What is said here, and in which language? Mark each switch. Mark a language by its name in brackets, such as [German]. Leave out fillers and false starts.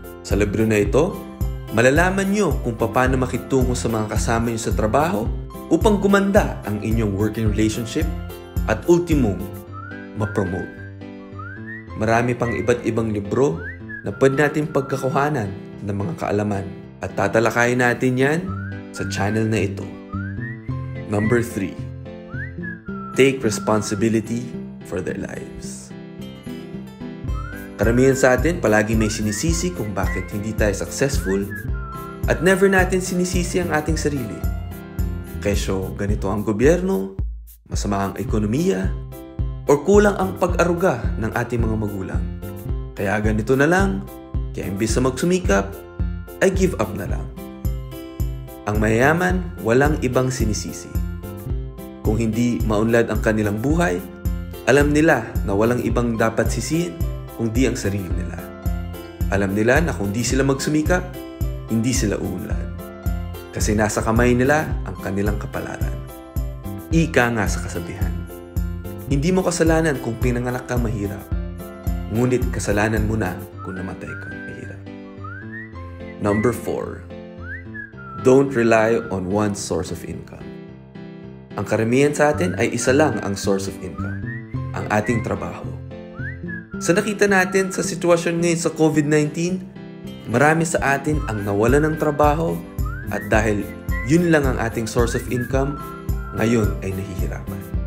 [Filipino] Sa libro na ito, malalaman nyo kung paano makitungo sa mga kasama nyo sa trabaho upang gumanda ang inyong working relationship at ultimong ma-promote. Marami pang iba't ibang libro na pwede natin pagkakuhanan ng mga kaalaman at tatalakayin natin yan sa channel na ito. [English] Number 3. Take responsibility for their lives. [Filipino] Karamihan sa atin palagi may sinisisi kung bakit hindi tayo successful at never natin sinisisi ang ating sarili. Kesyo ganito ang gobyerno, masama ang ekonomiya, o kulang ang pag-aruga ng ating mga magulang. Kaya ganito na lang, kaya imbis na magsumikap, ay give up na lang. Ang mayayaman, walang ibang sinisisi. Kung hindi maunlad ang kanilang buhay, alam nila na walang ibang dapat sisihin kundi ang sarili nila. Alam nila na kung di sila magsumikap, hindi sila uunlad. Kasi nasa kamay nila ang kanilang kapalaran. Ika nga sa kasabihan. Hindi mo kasalanan kung pinanganak kang mahirap. Ngunit kasalanan mo na kung namatay kang mahirap. [English] Number 4. Don't rely on one source of income. [Filipino] Ang karamihan sa atin ay isa lang ang source of income. Ang ating trabaho. Sa nakita natin sa sitwasyon ngayon sa COVID-19, marami sa atin ang nawalan ng trabaho at dahil yun lang ang ating source of income, ngayon ay nahihirapan.